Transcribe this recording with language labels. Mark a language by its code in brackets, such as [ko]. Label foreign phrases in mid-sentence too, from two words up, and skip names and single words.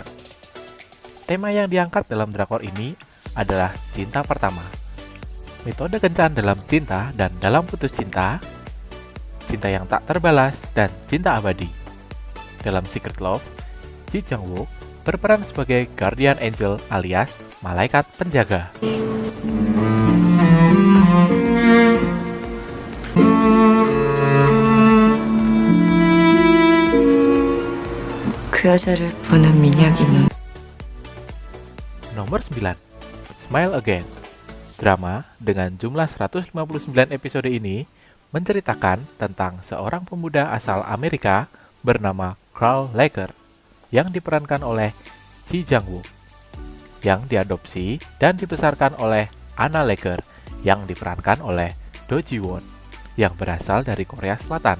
[id] Tema yang diangkat dalam drakor ini adalah cinta pertama, metode kencan dalam cinta dan dalam putus cinta, cinta yang tak terbalas, dan cinta abadi. Dalam Secret Love, Ji Chang-wook berperan sebagai [en] guardian angel [id] alias malaikat penjaga. [ko] 그 여자를 보는 민혁이 눈. [id] Nomor 9, Smile Again. Drama dengan jumlah 159 episode ini menceritakan tentang seorang pemuda asal Amerika bernama Carl Lager yang diperankan oleh Ji Chang-wook, yang diadopsi dan dibesarkan oleh Anna Lager yang diperankan oleh Do Ji-won yang berasal dari Korea Selatan.